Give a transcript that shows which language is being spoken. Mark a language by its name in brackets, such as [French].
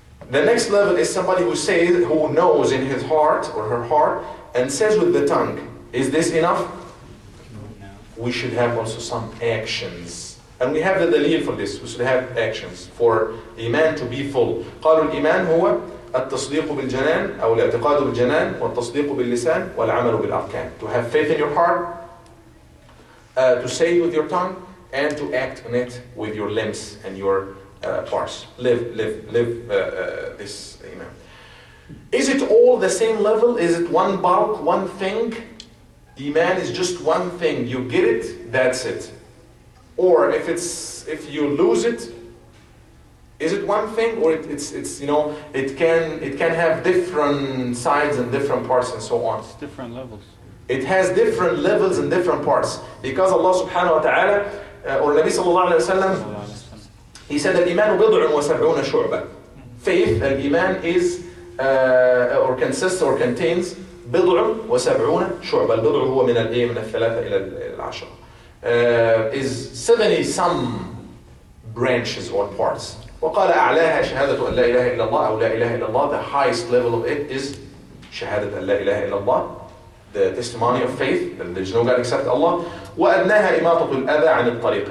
[English] The next level is somebody who knows in his heart or her heart and says with the tongue. Is this enough? No. We should have also some actions. And we have the dalil for this. We should have actions for iman to be full. [Arabic] قالوا الإيمان هو التصديق بالجنان أو الاعتقاد بالجنان والتصديق باللسان والعمل بالأركان. [English] To have faith in your heart, to say it with your tongue, and to act on it with your limbs and your parts. Live this iman. Is it all the same level? Is it one bulk, one thing? Iman is just one thing. You get it, that's it. Or if you lose it, is it one thing, or it can have different sides and different parts and so on. It's different levels. It has different levels and different parts. Because Allah subhanahu wa ta'ala, or Nabi sallallahu alayhi wa sallam, he said that Iman [Arabic] بضع وسبعون شعبة. [English] Faith, al-Iman is, or consists or contains [Arabic] بضع وسبعون شعبة. البضع هو من الثلاثة إلى العشرة. [English] Is 70 some branches or parts. [Arabic] وقال أعلاها شهادة أن لا إله إلا الله [English] أو لا إله إلا الله. The highest level of it is [Arabic] شهادة أن لا إله إلا الله, [English] the testimony of faith that there is no God except Allah. [Arabic] وأدناها إماطة الأذى عن الطريق.